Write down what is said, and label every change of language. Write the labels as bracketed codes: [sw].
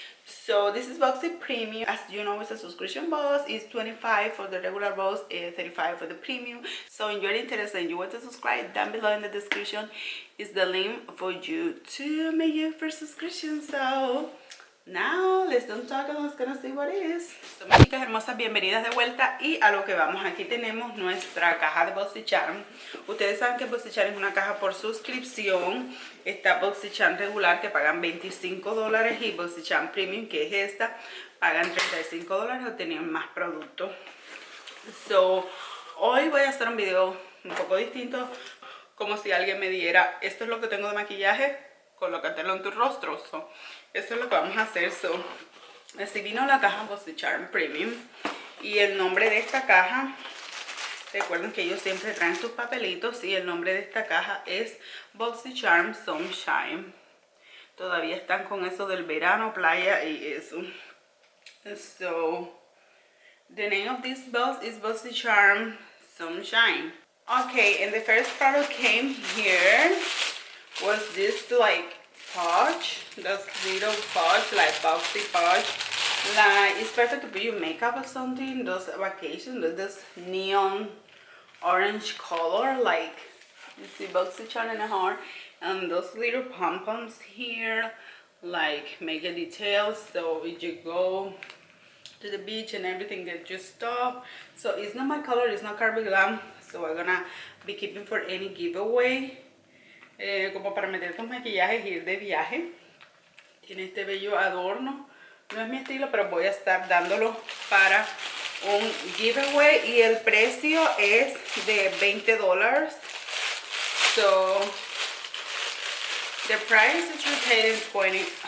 [en] So this is Boxy Premium. As you know, it's a subscription box. It's 25 for the regular box and 35 for the premium. So if you're interested and you want to subscribe, down below in the description is the link for you to make your first subscription. So now let's don't talk and let's gonna see what it is. [es] So, mis chicas hermosas, bienvenidas de vuelta y a lo que vamos. Aquí tenemos nuestra caja de Boxycharm. Ustedes saben que Boxycharm es una caja por suscripción. Está Boxycharm regular que pagan $25 y Boxycharm Premium, que es esta, pagan $35 o tienen más productos. So, hoy voy a hacer un video un poco distinto, como si alguien me diera, esto es lo que tengo de maquillaje, colócatelo en tu rostro. So, esto es lo que vamos a hacer. So, así vino la caja Boxycharm Premium. Y el nombre de esta caja, recuerden que ellos siempre traen sus papelitos, y el nombre de esta caja es Boxycharm Sunshine. Todavía están con eso del verano, playa y eso. [en] So, the name of this box is Boxycharm Sunshine. Okay, and the first product came here was this like pouch, this little pouch, like boxy pouch. Like, it's perfect to put your makeup or something. Those vacation, this neon orange color, like you see Boxycharm in the heart, and those little pom-poms here, like make a detail. So if you go to the beach and everything, get your stuff. So it's not my color, it's not Karbglam, so we're gonna be keeping for any giveaway. [es] Como para meter tus maquillajes y ir de viaje. Tiene este bello adorno. No es mi estilo, pero voy a estar dándolo para un giveaway. Y el precio es de $20. [en] So, the price is retail in $20.